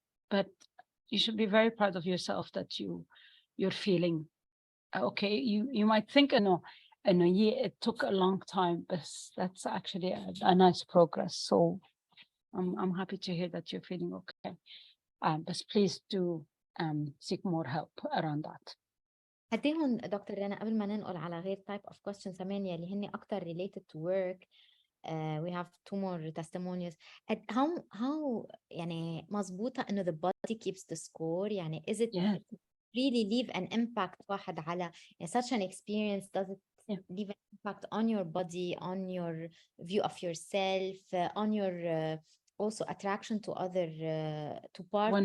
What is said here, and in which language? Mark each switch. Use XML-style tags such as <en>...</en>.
<en>But you should be very proud of yourself that you're feeling okay. You might think, no, in a year it took a long time, but that's actually a nice progress. So I'm happy to hear that you're feeling okay. But please do seek more help around that.</en> <ar>قد ايه هون دكتور رنا قبل ما ننقل على غير</ar> <en>type of questions</en> <ar>كمان يلي هن أكتر</ar> <en>related to work. We have 2 more testimonials. How</en> <ar>يعني مظبوطة إنه</ar> <en>the body keeps the score. يعني is it Yeah. really leave an impact</en> <ar>واحد على</ar> <en>such an experience? Does it Yeah. leave an impact on your body, on your view of yourself, on your also attraction to other to partners?</en>